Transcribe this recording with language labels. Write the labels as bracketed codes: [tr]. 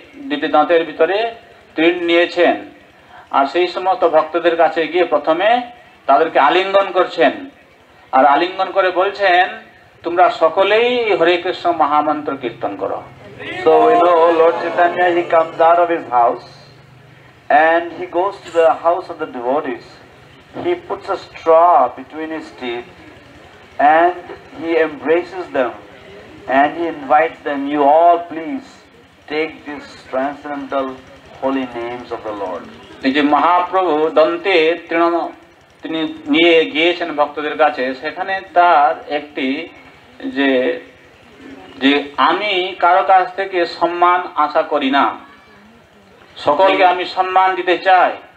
[bn] দুটি দাঁতের ভিতরে তৃণ নিয়েছেন আর সেই সমস্ত ভক্তদের কাছে গিয়ে প্রথমে তাদেরকে আলিঙ্গন করছেন আর আলিঙ্গন করে বলছেন, তোমরা সকলেই হরে কৃষ্ণ মহামন্ত্র কীর্তন করো। [en] So we know Lord Chaitanya, he comes out of his house and he goes to the house of the devotees. He puts a straw between his teeth and he embraces them and he invites them, you all please take these transcendental holy names of the Lord. [bn] এই যে মহাপ্রভু দন্তে তৃণ তিনি নিয়ে গিয়েছেন ভক্তদের কাছে, সেখানে তার একটি যে যে আমি কারো কাছ থেকে সম্মান আশা করি না, সকলকে আমি সম্মান দিতে চাই।